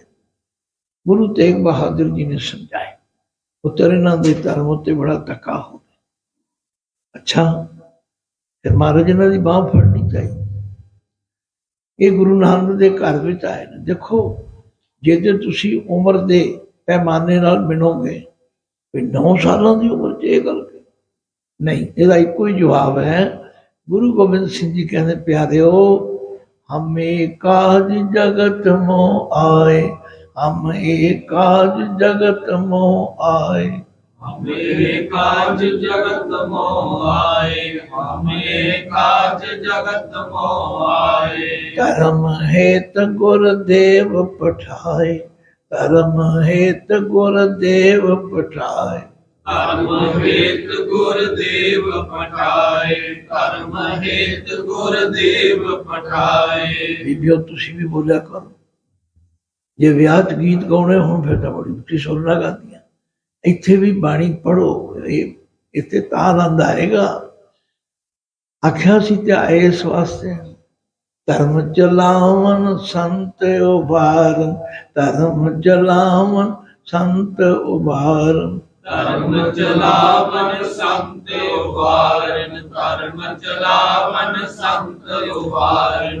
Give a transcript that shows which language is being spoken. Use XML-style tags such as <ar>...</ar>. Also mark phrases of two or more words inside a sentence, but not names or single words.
<pa>ਗੁਰੂ ਤੇਗ ਬਹਾਦੁਰ ਜੀ ਨੇ ਸਮਝਾਏ, ਪੁੱਤਰ ਇਨ੍ਹਾਂ ਦੇ ਧਰਮ ਉੱਤੇ ਬੜਾ ਧੱਕਾ ਹੋ ਗਿਆ। ਅੱਛਾ, ਫਿਰ ਮਹਾਰਾਜ ਇਨ੍ਹਾਂ ਦੀ ਬਾਂਹ ਫੜਨੀ ਚਾਹੀਏ। ਇਹ ਗੁਰੂ ਨਾਨਕ ਦੇ ਘਰ ਵਿਚ ਆਏ ਨੇ। ਦੇਖੋ ਜੇ ਤੇ ਤੁਸੀਂ ਉਮਰ ਦੇ ਪੈਮਾਨੇ ਨਾਲ ਮਿਣੋਗੇ, 9 ਸਾਲਾਂ ਕੀ ਉਮਰ 'ਚ ਇਹ ਗੱਲ ਨਹੀਂ,</pa> <hi>इसका एको ही जवाब है। गुरु गोबिंद सिंह जी कहते प्यारे हो,</hi> <bra>हम काज जगत मोह आए, हम काज जगत मोह आए, हमें काज जगत मोह आए, हमें काज जगत मोह आए। धर्म हेत गुरुदेव पठाए, धर्म हेत गुरुदेव पठाए, धर्म हेत गुरुदेव पठाए, धर्म हेत गुरुदेव पठाए।</bra> <pa>ਬੀਬੀਓ ਤੁਸੀਂ ਵੀ ਬੋਲਿਆ ਕਰੋ, ਜੇ ਵਿਆਹ 'ਚ ਗੀਤ ਗਾਉਣੇ ਹੋਣ ਫਿਰ ਤਾਂ ਬੜੀ ਉੱਚੀ ਸੁਰ ਨਾਲ ਗਾਂਦੀਆਂ। ਇੱਥੇ ਵੀ ਬਾਣੀ ਪੜ੍ਹੋ, ਇੱਥੇ ਤਾਂ ਅਨੰਦ ਆਏਗਾ। ਆਖਿਆ ਸੀ ਤੇ ਆਏ ਇਸ ਵਾਸਤੇ,</pa> <bra>धर्म चलावन संत उभारन, धर्म चलावन संत उभारन, धर्म चलावन संत उभारन, धर्म चलावन संत उभारन।</bra>